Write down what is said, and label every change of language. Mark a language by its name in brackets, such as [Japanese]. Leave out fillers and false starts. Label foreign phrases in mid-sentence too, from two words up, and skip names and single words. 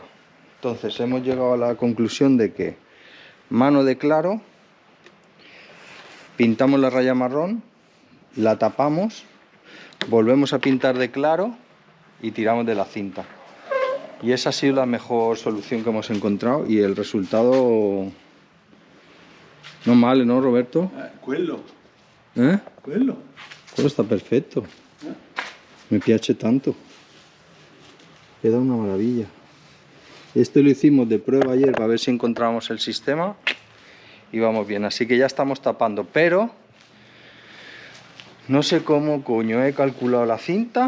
[Spanish] Entonces hemos llegado a la conclusión de que mano de claro, pintamos la raya marrón, la tapamos, volvemos a pintar de claro y tiramos de la cinta. Y esa ha sido la mejor solución que hemos encontrado y el resultado [Italian] no male, [Spanish] ¿no, Roberto? [Italian] Quello. [Spanish] Quello está perfecto. [Italian] Me piace tanto. [Spanish] Queda una maravilla. Esto lo hicimos de prueba ayer para ver si encontramos el sistema y vamos bien. Así que ya estamos tapando, pero no sé cómo coño he calculado la cinta.